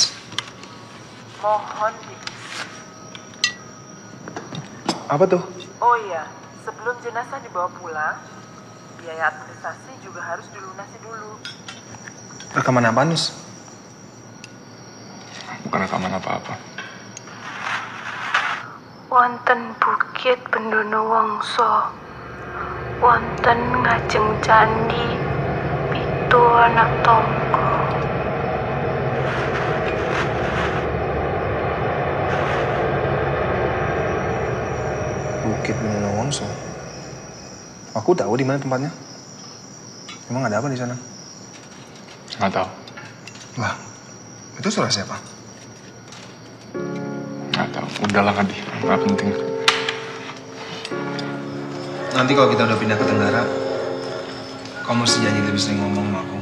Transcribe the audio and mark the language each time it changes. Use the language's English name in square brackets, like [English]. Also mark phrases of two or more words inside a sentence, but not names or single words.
[Indonesian] Mohon, Apa tuh? oh iya, sebelum jenazah dibawa pulang, biaya administrasi juga harus dilunasi dulu. Rekaman apa, Nus? Bukan rekaman apa-apa. [Javanese] Wonten bukit Penduna Wangsa, wonten ngajeng candi pitu anak tangga. [Indonesian] Bukit Penduna Wangsa. Aku tahu di mana tempatnya. Emang ada apa di sana? Nggak tahu. Lah, itu suara siapa? Nggak tahu. Udahlah Kadi, nggak penting. Nanti kalau kita udah pindah ke Tenggara, kamu mesti janji lebih sering ngomong sama aku.